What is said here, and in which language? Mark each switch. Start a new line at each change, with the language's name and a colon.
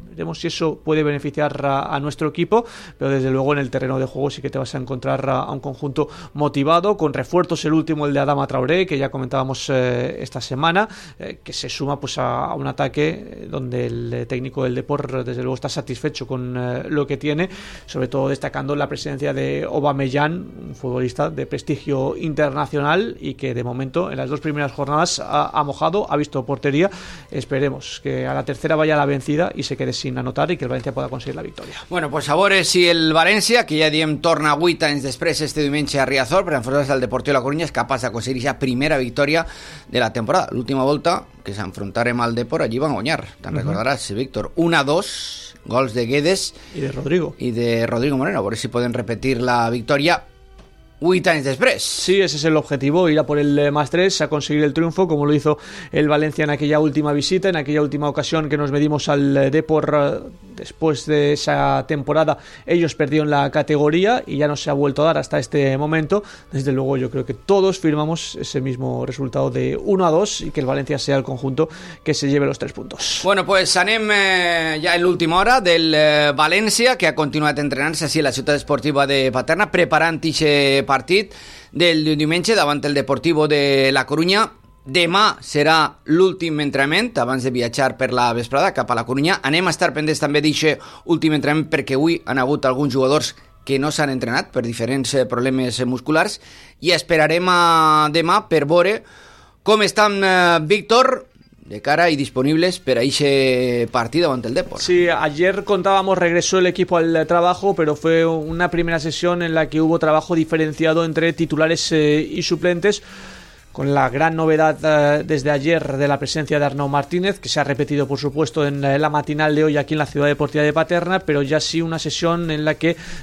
Spanish: Veremos si eso puede beneficiar a nuestro equipo, pero desde luego en el terreno de juego sí que te vas a encontrar a un conjunto motivado, con refuerzos, el último, el de Adama Traoré, que ya comentábamos esta semana, que se suma pues a un ataque donde el técnico del Depor desde luego está satisfecho con lo que tiene, sobre todo destacando la presencia de Aubameyang, un futbolista de prestigio internacional y que de momento en las dos primeras jornadas ha mojado, ha visto portería. Esperemos que a la tercera vaya la vencida y se quede sin anotar y que el Valencia pueda conseguir la victoria.
Catalan: Bueno, pues sabores y el Valencia, que ya diem torna a 8 anys després este diumenge a Riazor, per enfrontar-se al Deportiu de la Coruña, és capaç d'aconseguir aquesta primera victòria de la temporada. L'última volta que s'enfrontarem al Depor, allí van guanyar, te'n recordaràs, Víctor, 1-2, gols de Guedes i de Rodrigo. I de Rodrigo Moreno, a veure si poden repetir la victòria 8 anys després.
Spanish: Sí, ese es el objetivo, ir a por el más 3, a conseguir el triunfo, como lo hizo el Valencia en aquella última visita, en aquella última ocasión que nos medimos al Depor. Después de esa temporada ellos perdieron la categoría y ya no se ha vuelto a dar hasta este momento. Desde luego yo creo que todos firmamos ese mismo resultado de 1-2 y que el Valencia sea el conjunto que se lleve los 3 puntos.
Catalan: Bueno, pues anem ya en l'última hora del Valencia, que ha continuat entrenant-se així a la ciutat esportiva de Paterna, preparant ixe partit del diumenge davant el Deportivo de la Coruña. Demà serà l'últim entrenament abans de viatjar per la vesprada cap a la Coruña. Anem a estar pendents també d'aquest últim entrenament perquè avui han hagut alguns jugadors que no s'han entrenat per diferents problemes musculars i esperarem a demà per veure com estan Víctor de cara
Spanish: y disponibles para ese partido ante el Depor. Sí, ayer contábamos regresó el equipo al trabajo, pero fue una primera sesión en la que hubo trabajo diferenciado entre titulares y suplentes, con la gran novedad desde ayer de la presencia de Arnau Martínez, que se ha repetido por supuesto en la matinal de hoy aquí en la Ciudad Deportiva de Paterna, pero ya sí una sesión en la que